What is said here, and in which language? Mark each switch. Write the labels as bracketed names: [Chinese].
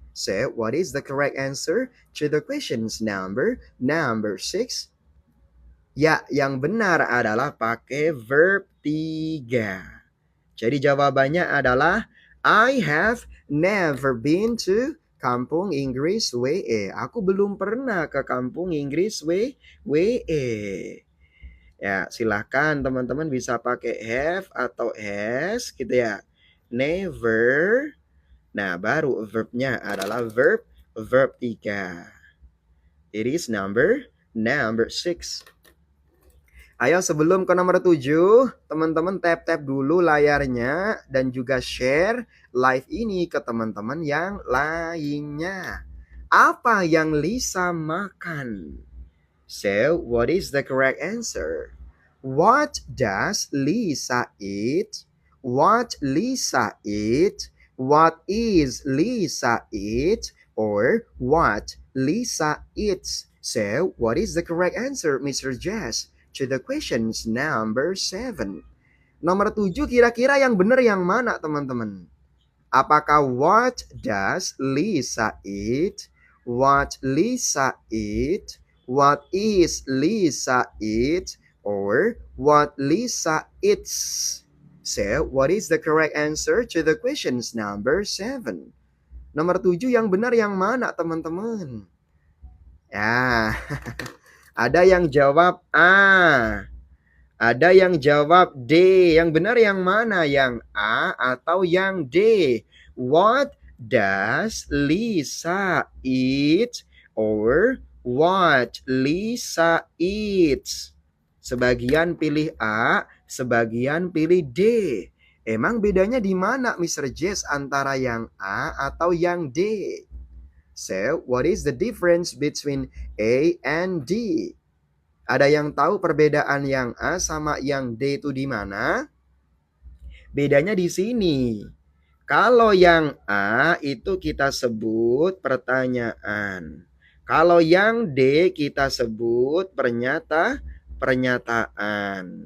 [English] So, what is the correct answer to the questions number 6? [Indonesian] Ya, yang benar adalah pakai verb 3. Jadi jawabannya adalah [English] I have never been to Kampung Inggris WE. [Indonesian] Aku belum pernah ke Kampung Inggris WE. Ya, silahkan teman-teman bisa pakai have atau has gitu ya. Never. Nah, baru verbnya adalah verb 3. [English] It is number 6. [Indonesian] Ayo sebelum ke nomor 7, teman-teman tap-tap dulu layarnya dan juga share live ini ke teman-teman yang lainnya. Apa yang Lisa makan? [English] So, what is the correct answer? What does Lisa eat? What Lisa eat? What is Lisa eat? Or what Lisa eats? So, what is the correct answer, Mr. Jazz, to the questions number 7? [Indonesian] Nomor 7 kira-kira yang benar yang mana, teman-teman? Apakah [English] what does Lisa eat? What Lisa eat? What is Lisa eat? Or what Lisa eats? So, what is the correct answer to the questions number 7? [Indonesian] Nomor 7 yang benar yang mana, teman-teman? Ya, ada yang jawab A. Ada yang jawab D. Yang benar yang mana? Yang A atau yang D? [English] What does Lisa eat? Or what Lisa eats? [Indonesian] Sebagian pilih A, sebagian pilih D. Emang bedanya di mana, Mr. Jess, antara yang A atau yang D? [English] So, what is the difference between A and D? [Indonesian] Ada yang tahu perbedaan yang A sama yang D itu di mana? Bedanya di sini. Kalau yang A itu kita sebut pertanyaan. Kalau yang D kita sebut pernyataan.